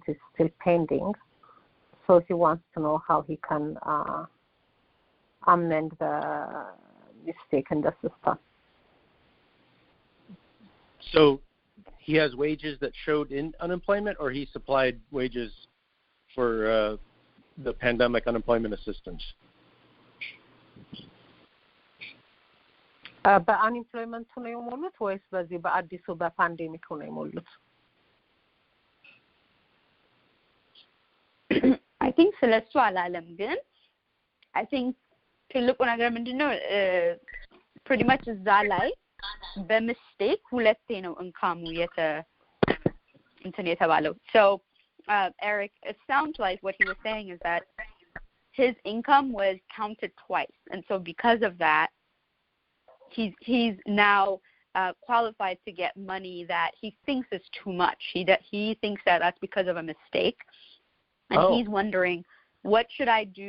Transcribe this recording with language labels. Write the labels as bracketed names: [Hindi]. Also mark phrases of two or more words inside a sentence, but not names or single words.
[English] It's still pending, so he wants to know how he can amend the mistake in the system. So he has wages that showed in unemployment, or he supplied wages for the pandemic unemployment assistance? [Amharic] በአንኤምፕሎይመንት ነው የሞሉት ወይስ በዚህ በአዲሱ በፓንዴሚክ ነው የሞሉት? [English] I think [Amharic] ስለሱ አላለም። ግን [English] I think [Amharic] ትልቁ ነገር ምንድነው [English] pretty much [Amharic] እዛ ላይ በሚስቴክ ሁለቴ ነው ኢንካሙ እንትን የተባለው. [English] So Eric, it sounds like what he was saying is that his income was counted twice, and so because of that he's now qualified to get money that he thinks is too much. He thinks that that's because of a mistake, and he's wondering, what should I do?